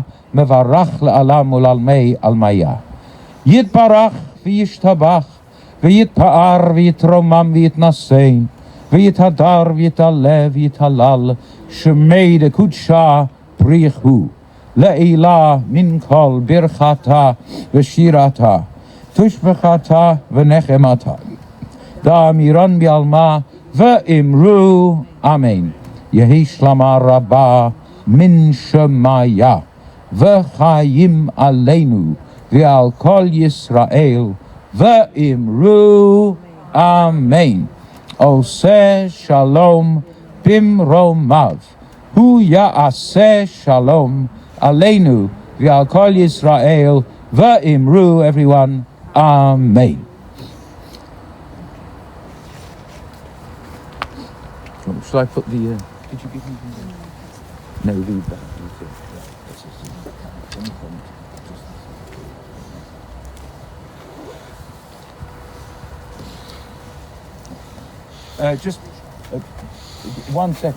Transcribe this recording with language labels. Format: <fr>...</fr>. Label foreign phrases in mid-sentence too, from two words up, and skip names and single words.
<arc>מברך לעלם ולעלמי עלמיא. יתברך וישתבח. ויתפאר ויתרומם ויתנשא. ויתהדר ויתעלה ויתהלל. שמה דקודשא בריך הוא. לעלא מן כל ברכתא ושירתא. תשבחתא ונחמתא. דאמירן בעלמא ואמרו. Amen. יהא שלמא רבא מן שמיא.</arc> <he>וחיים עלינו ועל כל ישראל ואמרו. Amen. עושה שלום במרומיו הוא יעשה שלום עלינו ועל כל ישראל ואמרו.</he> <en>Everyone, Amen. Shall I put the? Did you give me? No, leave that. Just 1 second.</en>